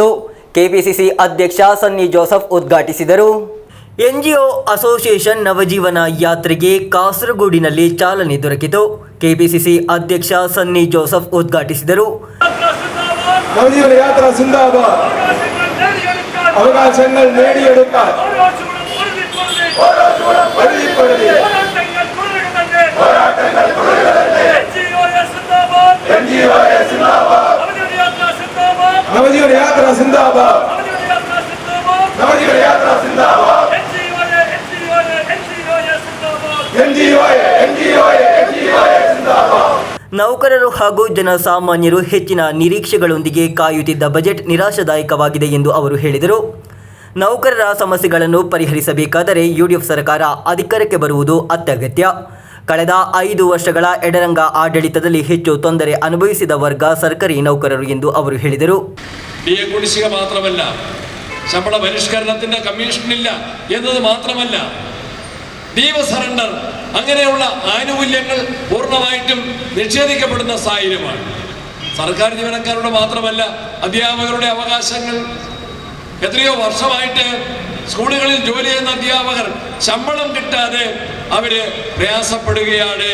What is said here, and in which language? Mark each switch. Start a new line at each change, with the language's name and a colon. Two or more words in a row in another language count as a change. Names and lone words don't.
Kannada: KPCC ಅಧ್ಯಕ್ಷ ಸನ್ನಿ ಜೋಸೆಫ್ ಉದ್ಘಾಟಿಸಿದರು. NGO ಅಸೋಸಿಯೇಷನ್ ನವಜೀವನ ಯಾತ್ರೆಗೆ ಕಾಸರಗೋಡಿನಲ್ಲಿ ಚಾಲನೆ ದೊರಕಿತು. KPCC ಅಧ್ಯಕ್ಷ ಸನ್ನಿ ಜೋಸೆಫ್ ಉದ್ಘಾಟಿಸಿದರು. ನವಜೀವನ ಯಾತ್ರಾ ಜಿಂದಾಬಾದ್.
Malayalam: അവകാശങ്ങൾ നേടിയെടുക്കാൻ നവജീവൻ യാത്ര സിന്ദാബാദ്, നവജീവൻ യാത്ര സിന്ദാബാദ്,
Kannada: ನೌಕರರು ಹಾಗೂ ಜನಸಾಮಾನ್ಯರು ಹೆಚ್ಚಿನ ನಿರೀಕ್ಷೆಗಳೊಂದಿಗೆ ಕಾಯುತ್ತಿದ್ದ ಬಜೆಟ್ ನಿರಾಶಾದಾಯಕವಾಗಿದೆ ಎಂದು ಅವರು ಹೇಳಿದರು. ನೌಕರರ ಸಮಸ್ಯೆಗಳನ್ನು ಪರಿಹರಿಸಬೇಕಾದರೆ ಯುಡಿಎಫ್ ಸರ್ಕಾರ ಅಧಿಕಾರಕ್ಕೆ ಬರುವುದು ಅತ್ಯಗತ್ಯ. ಕಳೆದ 5 ವರ್ಷಗಳ ಎಡರಂಗ ಆಡಳಿತದಲ್ಲಿ ಹೆಚ್ಚು ತೊಂದರೆ ಅನುಭವಿಸಿದ ವರ್ಗ ಸರ್ಕಾರಿ ನೌಕರರು ಎಂದು ಅವರು ಹೇಳಿದರು.
Malayalam: ഡിഎ കുടിശ്ശിക മാത്രമല്ല, ശമ്പള പരിഷ്കരണത്തിന്റെ കമ്മീഷനില്ല എന്നത് മാത്രമല്ല,
English: leave surrender
Malayalam: അങ്ങനെയുള്ള ആനുകൂല്യങ്ങൾ പൂർണ്ണമായിട്ടും നിഷേധിക്കപ്പെടുന്ന സാഹചര്യമാണ്. സർക്കാർ ജീവനക്കാരുടെ മാത്രമല്ല, അധ്യാപകരുടെ അവകാശങ്ങൾ എത്രയോ വർഷമായിട്ട് സ്കൂളുകളിൽ ജോലി ചെയ്യുന്ന അധ്യാപകർ ശമ്പളം കിട്ടാതെ അവര് പ്രയാസപ്പെടുകയാണ്.